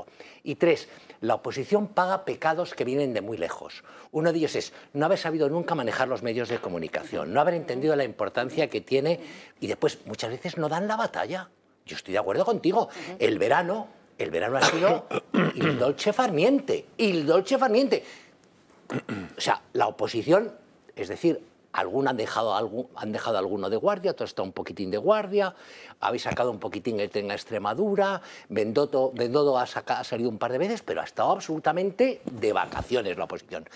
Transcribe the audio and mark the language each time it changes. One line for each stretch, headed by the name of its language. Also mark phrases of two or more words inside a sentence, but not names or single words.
Spanish: Y 3, la oposición paga pecados que vienen de muy lejos. Uno de ellos es no haber sabido nunca manejar los medios de comunicación, no haber entendido la importancia que tiene y después muchas veces no dan la batalla. Yo estoy de acuerdo contigo. El verano ha sido
Italian: il dolce far niente, il dolce far niente.
Spanish: O sea, la oposición, es decir, han dejado alguno de guardia, todo está un poquitín de guardia, habéis sacado un poquitín el tren a Extremadura, Bendodo ha salido un par de veces, pero ha estado absolutamente de vacaciones la oposición.